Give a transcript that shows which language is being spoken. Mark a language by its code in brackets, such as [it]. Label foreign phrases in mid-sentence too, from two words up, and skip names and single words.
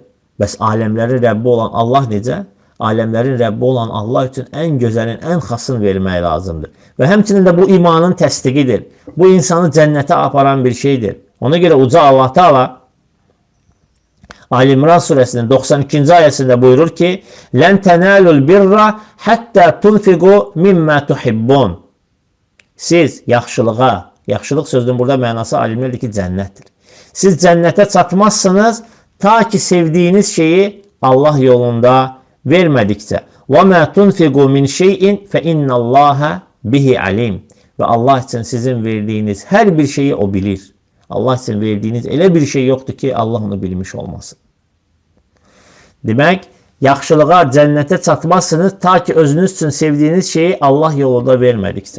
[az] Bəs aləmlərin Rəbbi olan Allah necə? Aləmlərin Rəbbi olan Allah üçün ən gözəlin, ən xasını vermək lazımdır. Və həmçinin də bu imanın təsdiqidir. Bu insanı cənnətə aparan bir şeydir. Ona görə uca Allah Teala Ali İmran surəsinin 92-ci ayəsində buyurur ki: [ar] "لن تنالوا البر حتى تنفقوا مما تحبون." [az] Siz yaxşılığa, yaxşılıq sözünün burada mənası alimlər deyir ki, cənnətdir. Siz cənnətə çatmazsınız ta ki sevdiyiniz şeyi Allah yolunda vermədikcə. [ar] وَمَا تُنْفِقُوا مِنْ شَيْءٍ فَإِنَّ اللّٰهَ بِهِ عَلِيمٌ. [az] Və Allah üçün sizin verdiyiniz hər bir şeyi o bilir. Allah üçün verdiyiniz elə bir şey yoxdur ki, Allah onu bilmiş olmasın. Demək, yaxşılığa, cənnətə çatmazsınız ta ki özünüz üçün sevdiyiniz şeyi Allah yolunda vermədikcə.